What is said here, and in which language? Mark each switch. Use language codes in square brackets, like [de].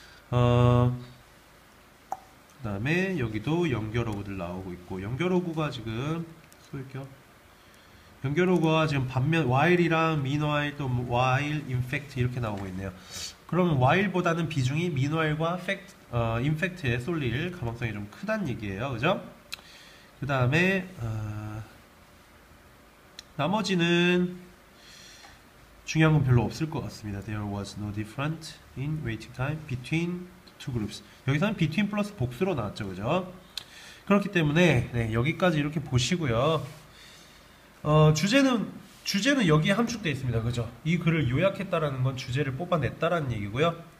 [ko] 그 다음에 여기도 연결어구들 나오고 있고 연결어구가 지금 소유격 연결어구가 지금 반면 while이랑 meanwhile 또 while, [en] in fact [ko] 이렇게 나오고 있네요. 그러면 while보다는 비중이 meanwhile과 [en] in fact [ko] 에 쏠릴 가망성이 좀 크다는 얘기예요. 그죠? 그 다음에 나머지는 중요한 건 별로 없을 것 같습니다. [en] There was no difference in waiting time between the two groups. [ko] 여기서는 between 플러스 복수로 나왔죠. 그죠? 그렇기 때문에 네, 여기까지 이렇게 보시고요. 주제는 여기에 함축되어 있습니다. 그죠? 이 글을 요약했다라는 건 주제를 뽑아냈다라는 얘기고요.